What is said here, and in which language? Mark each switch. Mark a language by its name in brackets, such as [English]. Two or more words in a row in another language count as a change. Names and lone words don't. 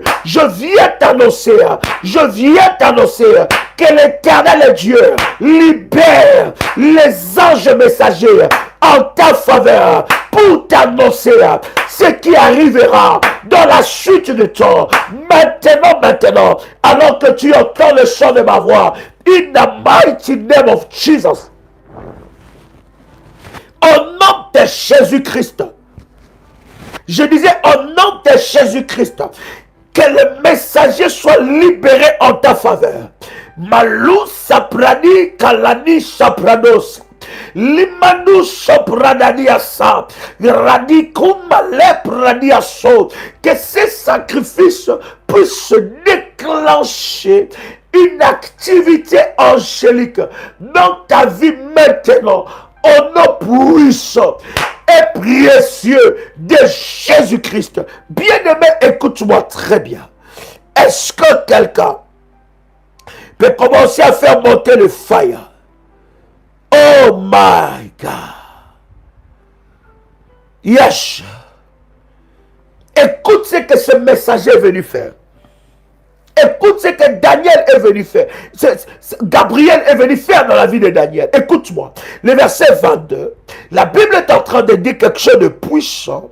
[French] Je viens t'annoncer que l'Éternel Dieu libère les anges messagers en ta faveur pour t'annoncer ce qui arrivera dans la suite du temps. Maintenant, alors que tu entends le son de ma voix, [English] in the mighty name of Jesus, [French] au nom de Jésus-Christ, je disais au nom de Jésus-Christ, que le messager soit libéré en ta faveur. Malou saprani kalani saprados. Limanu sopradaniasa. Radikuma lepradiaso. Que ces sacrifices puissent déclencher une activité angélique dans ta vie maintenant. Au nom puissant et précieux de Jésus-Christ. Bien-aimé, écoute-moi très bien. Est-ce que quelqu'un peut commencer à faire monter le fire? [English] Oh my God. Yes. [French] Écoute ce que ce messager est venu faire. Écoute ce que Daniel est venu faire. Gabriel est venu faire dans la vie de Daniel. Écoute-moi. Le verset 22. La Bible est en train de dire quelque chose de puissant.